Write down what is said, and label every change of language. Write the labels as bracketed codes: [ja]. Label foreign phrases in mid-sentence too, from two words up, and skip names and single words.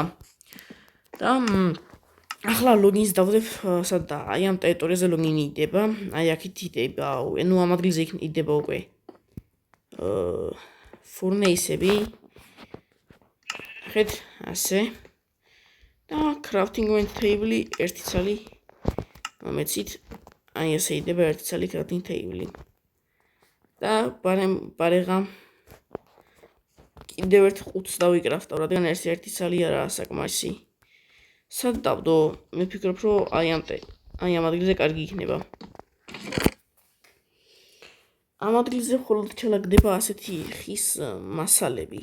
[ka] და ახლა ლოგინს დავდებ სადა აი ამ ტერიტორიაზე ლოგინი იდება აი აქეთ იდება ნუ ამ ადგილზე იდება უკვე ფურნეისები ხეთ ასე და [en] crafting table [ka] ერთი ცალი მომეცით აი ესე იდება ერთი ცალი [en] crafting table [ka] და პარეღა კიდევ ერთ ყუთს დავიკრაფტავ რადგან ერთი ცალი არაა საკმარისი სად დავდო? მე ვფიქრობ, რომ აი ამ ადგილზე კარგი იქნება. ამ ადგილზე მხოლოდ ჩალაგდება ასეთი ხის მასალები.